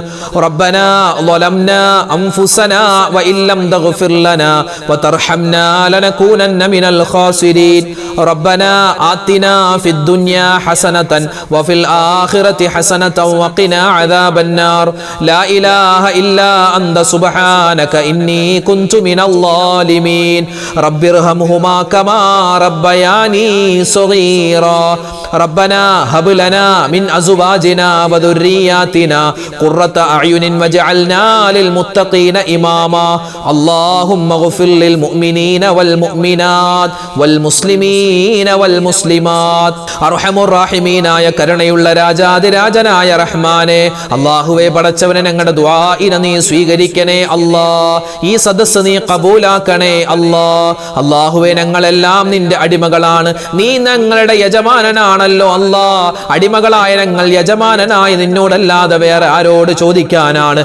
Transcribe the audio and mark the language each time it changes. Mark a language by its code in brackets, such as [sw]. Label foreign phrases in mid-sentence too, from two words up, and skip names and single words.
[ar] ربنا ظلمنا أنفسنا وإن لم تغفر لنا وترحمنا لنكونن من الخاسرين. ربنا آتنا في الدنيا حسنة وفي الآخرة حسنة وقنا عذاب النار. لا إله إلا أنت سبحانك إني كنت من الظالمين. رب ارحمهما كما ربياني صغيرا. ربنا هب لنا من أزواجنا وذرياتنا قرة أعين واجعلنا للمتقين إماما. اللهم اغفر للمؤمنين والمؤمنات والمسلمين والمسلمات. أرحم الراحمين يا [ml] കരുണയുള്ള രാജാതിരാജനായ റഹ്മാനെ, അല്ലാഹുവേ പടച്ചവനെ ഞങ്ങളുടെ ദുആഇനെ നീ സ്വീകരിക്കണേ അല്ലാ. ഈ സദസ്സ് നീ കബൂലാക്കണേ അല്ലാ. അല്ലാഹുവേ ഞങ്ങളെല്ലാം നിന്റെ അടിമകളാണ്, നീ ഞങ്ങളുടെ യജമാനനാണല്ലോ അല്ലാ. അടിമകളായ ഞങ്ങൾ യജമാനനായ നിന്നോടല്ലാതെ വേറെ ആരോട് ചോദിക്കാനാണ്?